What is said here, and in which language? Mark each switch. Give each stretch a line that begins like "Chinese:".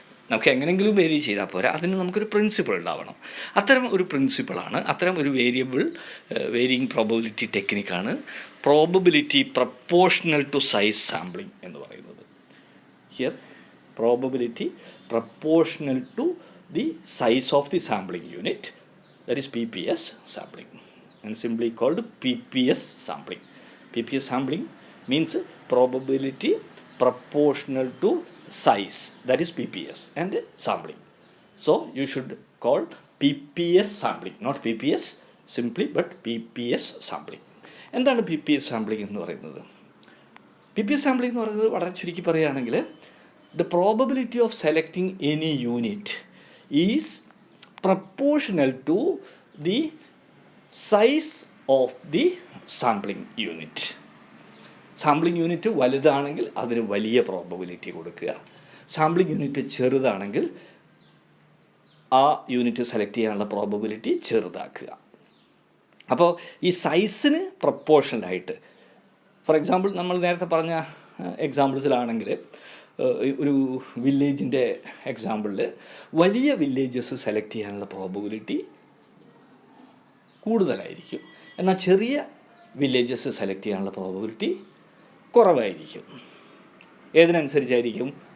Malayalam: നമുക്ക് എങ്ങനെയെങ്കിലും വേരി ചെയ്താൽ പോരാ, അതിന് നമുക്കൊരു പ്രിൻസിപ്പിൾ ഉണ്ടാവണം. അത്തരം ഒരു പ്രിൻസിപ്പിളാണ്, അത്തരം ഒരു varying probability ടെക്നിക്കാണ് probability proportional to size sampling എന്ന് പറയുന്നത്.
English: Here probability proportional to the size of the sampling unit, that is PPS sampling, and simply called PPS sampling. PPS sampling means probability proportional to size, that is PPS and sampling. So you should call PPS sampling, not PPS simply, but PPS sampling.
Malayalam: എന്താണ് PPS sampling എന്ന് പറയുന്നത്? PPS sampling എന്ന് പറയുന്നത് വളരെ ചുരുക്കി പറയുകയാണെങ്കിൽ,
English: the probability of selecting any unit is proportional to the size of the sampling unit.
Malayalam: Sampling unit വലുതാണെങ്കിൽ അതിന് വലിയ പ്രോബബിലിറ്റി കൊടുക്കുക, സാമ്പിളിംഗ് യൂണിറ്റ് ചെറുതാണെങ്കിൽ ആ യൂണിറ്റ് സെലക്ട് ചെയ്യാനുള്ള പ്രോബബിലിറ്റി ചെറുതാക്കുക. അപ്പോൾ ഈ സൈസിന് പ്രപ്പോർഷണലായിട്ട്, ഫോർ എക്സാമ്പിൾ നമ്മൾ നേരത്തെ പറഞ്ഞ എക്സാമ്പിൾസിലാണെങ്കിൽ, ഒരു വില്ലേജിൻ്റെ എക്സാമ്പിളിൽ വലിയ വില്ലേജസ് സെലക്ട് ചെയ്യാനുള്ള പ്രോബബിലിറ്റി കൂടുതലായിരിക്കും, എന്നാൽ ചെറിയ വില്ലേജസ് സെലക്ട് ചെയ്യാനുള്ള പ്രോബബിലിറ്റി കുറവായിരിക്കും. ഏതിനനുസരിച്ചായിരിക്കും?